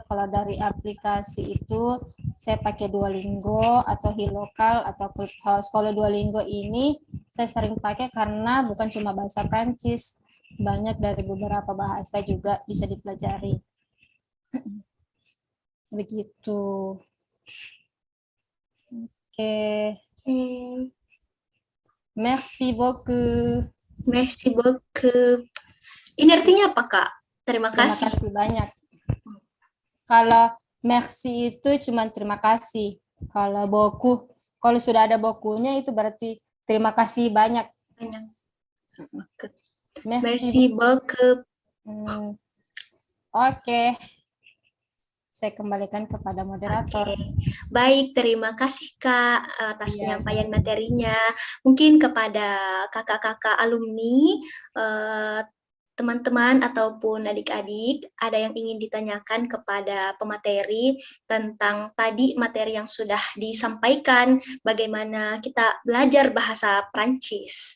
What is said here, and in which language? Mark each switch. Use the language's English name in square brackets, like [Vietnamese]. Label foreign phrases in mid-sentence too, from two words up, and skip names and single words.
[Indonesian] Kalau dari aplikasi itu saya pakai Duolingo atau Hilokal atau Clubhouse. Kalau Duolingo ini saya sering pakai karena bukan cuma bahasa Prancis, banyak dari beberapa bahasa juga bisa dipelajari. Begitu. Oke. [French] Merci beaucoup. Merci beaucoup. [Indonesian] Ini artinya apa, Kak? Terima Terima kasih. kasih banyak. Kalau merci itu cuma terima kasih. Kalau beaucoup, kalau sudah ada beaucoup-nya itu berarti terima kasih banyak. [French] Merci beaucoup. [Indonesian] Oke. Saya kembalikan kepada moderator. Baik, terima kasih Kak atas penyampaian materinya. Mungkin kepada kakak-kakak alumni, teman-teman ataupun adik-adik, ada yang ingin ditanyakan kepada pemateri tentang tadi materi yang sudah disampaikan, bagaimana kita belajar bahasa Prancis.